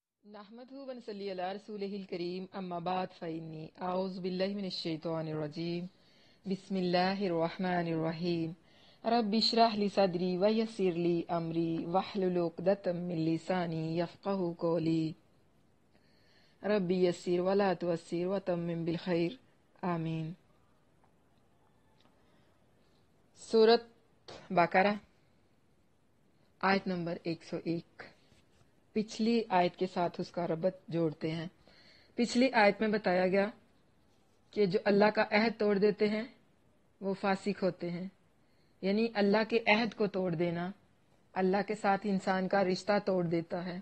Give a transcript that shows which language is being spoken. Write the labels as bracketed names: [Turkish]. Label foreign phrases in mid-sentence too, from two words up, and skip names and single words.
[Arabic] نحمده ونصلي على رسوله الكريم أما بعد فإني أعوذ بالله من الشيطان الرجيم بسم الله الرحمن الرحيم رب اشرح لي صدري ويسر لي أمري واحلل عقدة من لساني يفقهوا قولي رب يسر ولا تعسر وتمم بالخير آمين. [Urdu] سورت بقرہ آیت نمبر 101. پچھلی آیت کے ساتھ اس کا ربط جوڑتے ہیں. پچھلی آیت میں بتایا گیا کہ جو اللہ کا عہد توڑ دیتے ہیں وہ فاسق ہوتے ہیں، یعنی اللہ کے عہد کو توڑ دینا اللہ کے ساتھ انسان کا رشتہ توڑ دیتا ہے.